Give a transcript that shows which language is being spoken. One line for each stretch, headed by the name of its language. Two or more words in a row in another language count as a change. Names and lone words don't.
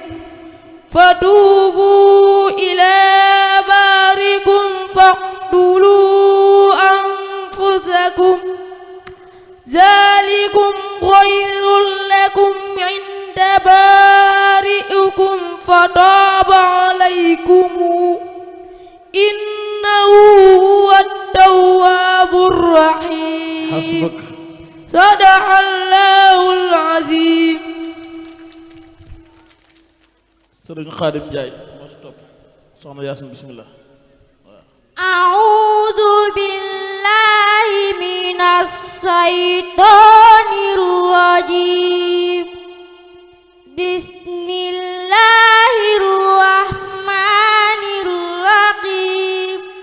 Arabic: فتوبوا إلى بارئكم فاقتلوا أنفسكم ذلكم خير لكم عند بارئكم فتاب عليكم إنه هو التواب الرحيم حسبك صدق الله العظيم
Wolof: sëriñ Xaadim Njaay moo si topp soxna Yaasin bismillah
Arabic: أعوذ بالله من الشيطان الرجيم بسم الله الرحمن الرحيم